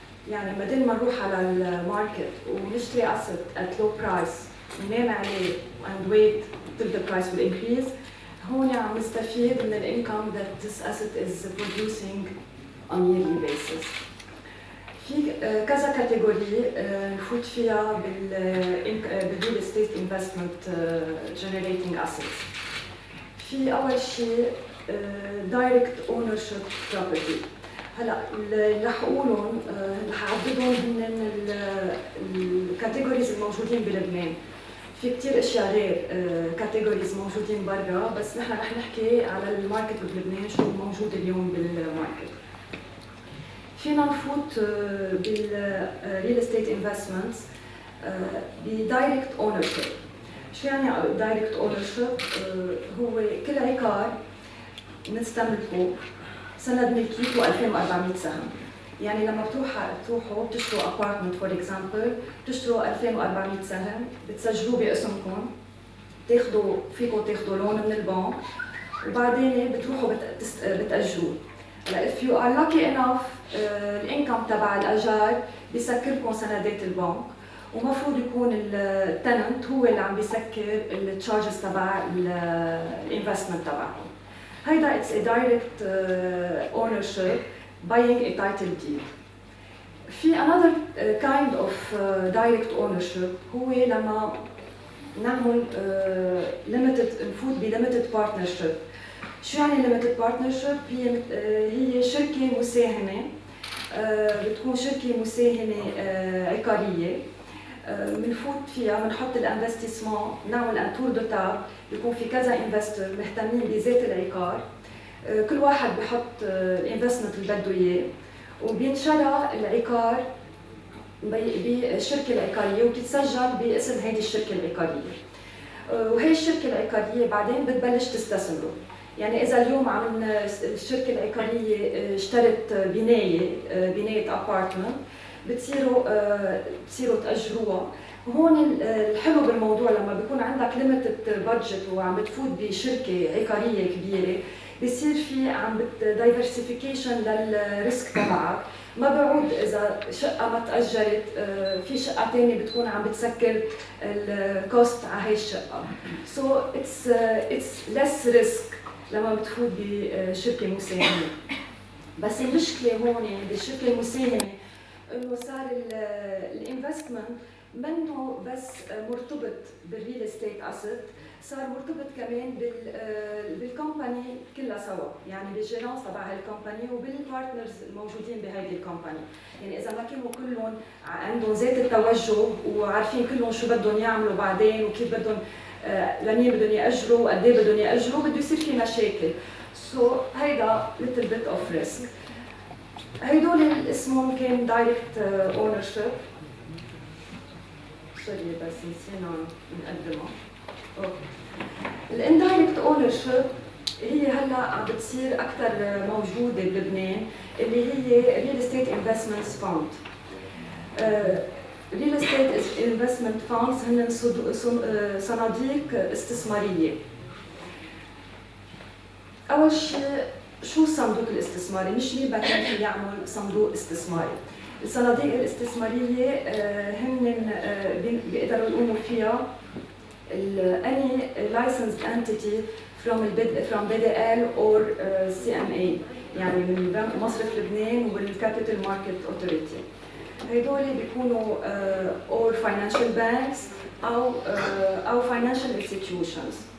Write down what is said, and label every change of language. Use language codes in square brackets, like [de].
[ar] يعني بدل ما نروح على الماركت ونشتري [en] asset at low price [ar] وننام عليه [en] and wait till the price will increase, [ar] هون عم نستفيد من الانكم [en] that this asset is producing on yearly basis. [ar] في كذا كاتيجوري نفوت فيها بال [en] real estate investment generating assets. [ar] في أول شيء [en] direct ownership property. [ar] هلا اللي رح اقولهم رح اعددهم هن الكاتيجوريز الموجودين بلبنان. في كثير اشياء غير كاتيجوريز موجودين برا, بس نحن رح نحكي على الماركت بلبنان شو موجود اليوم بالماركت. فينا نفوت بالريل استيت انفستمنتس بدايركت اونرشيب. شو يعني دايركت اونرشيب؟ هو كل عقار نستملكه سند ملكيته 2400 سهم. يعني لما بتروحوا بتشتروا ابارتمنت فور اكزامبل، بتشتروا 2400 سهم، بتسجلوه باسمكم، فيكم تاخذوا لون من البنك، وبعدين بتروحوا بتاجروه. هلا [en] if you are lucky enough [ar] الانكم تبع الاجار بيسكركم سندات البنك، ومفروض يكون التننت هو اللي عم بيسكر التشارجز تبع الانفستمنت تبعكم. [en] هيدا it's a direct ownership, buying a title deed. [ar] في [en] another kind of direct ownership [ar] هو لما نعمل limited, نفوت ب limited partnership. شو يعني limited partnership؟ هي شركة مساهمة, بتكون شركة مساهمة عقارية. بنفوت فيها, بنحط الانفستيسمون, نعمل ان تور دو تاب, بيكون في كذا انفستور مهتمين بذات العقار, كل واحد بحط الانفستمنت اللي بده اياه, وبينشرى العقار بالشركه العقاريه وبتتسجل باسم هذه الشركه العقاريه. وهي الشركه العقاريه بعدين بتبلش تستثمره. يعني اذا اليوم الشركه العقاريه اشترت بنايه ابارتمنت, بتصيروا تأجروها. هون الحلو بالموضوع لما بيكون عندك limited budget وعم بتفوت بشركة عقارية كبيرة, بيصير في عم diversification للريسك تبعك. ما بعود إذا شقة ما تأجرت في شقة تانية بتكون عم بتسكر الكوست على هاي الشقة. [en] So it's less risk [ar] لما بتفوت بشركة مساهمة. بس المشكلة هون بالشركة المساهمة انه صار الانفستمنت منه بس مرتبط بالريل استيت اسيت, صار مرتبط كمان بالكومباني كلها سوا, يعني بالجيرانس تبع هالكومباني وبالبارتنرز الموجودين بهيدي الكومباني. يعني اذا ما كانوا كلهم عندهم ذات التوجه وعارفين كلهم شو بدهم يعملوا بعدين وكيف بدهم لمين بدهم ياجروا وقد ايه بدهم ياجروا, بده يصير في مشاكل. [en] So هيدا little bit of risk. [ar] هيدول اسمهم كان direct ownership. سوري بس نسينا نقدمها. الindirect ownership هي هلا عم بتصير اكثر موجوده بلبنان, اللي هي real estate investments fund. real estate investment funds هن صناديق استثماريه. اول شيء شو الصندوق الاستثماري؟ مش مين كان في يعمل صندوق استثماري. الصناديق الاستثماريه هن بيقدروا يقوموا فيها [en] any licensed entity from BDL or CMA, [ar] يعني من مصرف لبنان والكابيتال ماركت اوثوريتي. هدول بيكونوا or financial banks أو financial institutions.